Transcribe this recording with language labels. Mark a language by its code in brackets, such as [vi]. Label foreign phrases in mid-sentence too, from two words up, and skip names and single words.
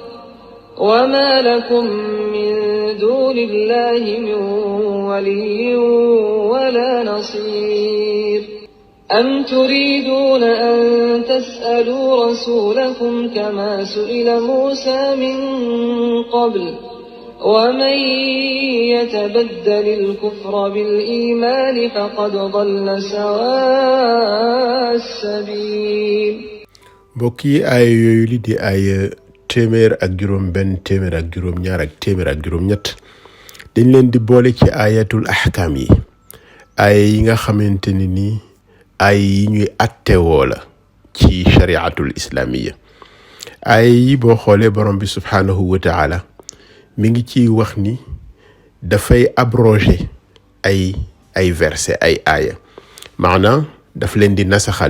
[ar] وما لكم من دون الله من ولي ولا نصير أم تريدون أن تسألوا رسولكم كما سئل موسى من قبل ومن يتبدل الكفر بالإيمان فقد ضل سواء السبيل. [wo] بوكي آية يولي دي آية 105 102 ak 103 dañ leen di boole ci [ar] آيات الأحكام [wo] yi, aaya yi nga xamante ni ay yi ñuy attewoo la ci [ar] الشريعة الإسلامية. [wo] aaya yi boo xoolee borom bi [ar] سبحانه وتعالى [wo] mi ngi ciy wax ni dafay abroger ay verset ay aaya, maanaam daf leen di nasaxal.